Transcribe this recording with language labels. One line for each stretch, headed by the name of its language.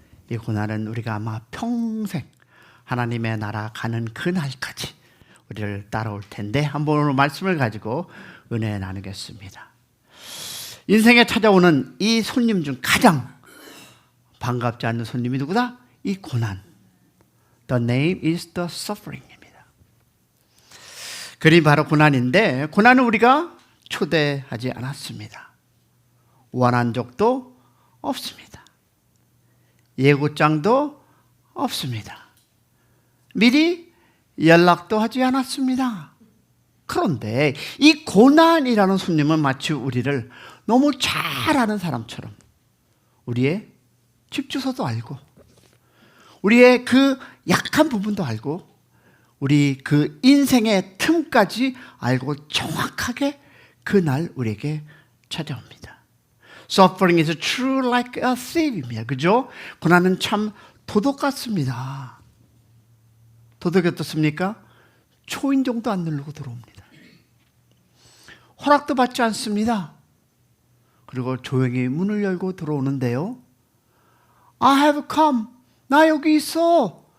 Korean: 이 고난은 우리가 아마 평생 하나님의 나라 가는 그날까지 우리를 따라올 텐데 한번 오늘 말씀을 가지고 은혜 나누겠습니다. 인생에 찾아오는 이 손님 중 가장 반갑지 않는 손님이 누구다? 이 고난.
English: The name is the suffering
Korean: 입니다. 그림 바로 고난인데 고난은 우리가 초대하지 않았습니다. 원한 적도 없습니다. 예고장도 없습니다. 미리 연락도 하지 않았습니다. 그런데 이 고난이라는 손님은 마치 우리를 너무 잘 아는 사람처럼 우리의 집 주소도 알고 우리의 그 약한 부분도 알고 우리 그 인생의 틈까지 알고 정확하게 그날 우리에게 찾아옵니다.
English: Suffering is true like a thief
Korean: 입니다. 그죠? 고난은 참 도둑 같습니다. 도둑이 어떻습니까? 초인종도 안 누르고 들어옵니다. 허락도 받지 않습니다. 그리고 조용히 문을 열고 들어오는데요.
English: I have come.
Korean: 나 여기 있어.